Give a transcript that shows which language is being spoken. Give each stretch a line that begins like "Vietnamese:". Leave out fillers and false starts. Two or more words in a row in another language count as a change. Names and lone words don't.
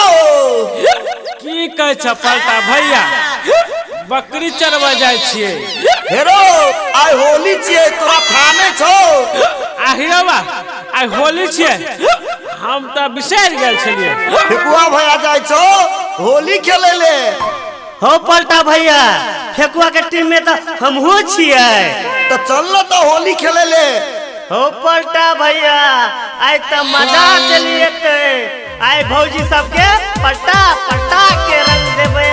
Maithili: की कह छ पलटा भैया बकरी चरवा जाय छिए। हेरो आइ होली छिए तोरा थाने छौ आहिरवा आइ होली छिए हम त बिसर गेल छलिए। फेकुआ भैया जाय छौ होली खेले ले। हो पलटा भैया फेकुआ के टीम में त हमहू छिए त चल न त होली खेले ले। हो पलटा भैया आइ त मजा चलिए आइ भौजी सबके पट्टा पट्टा के रंग देबे।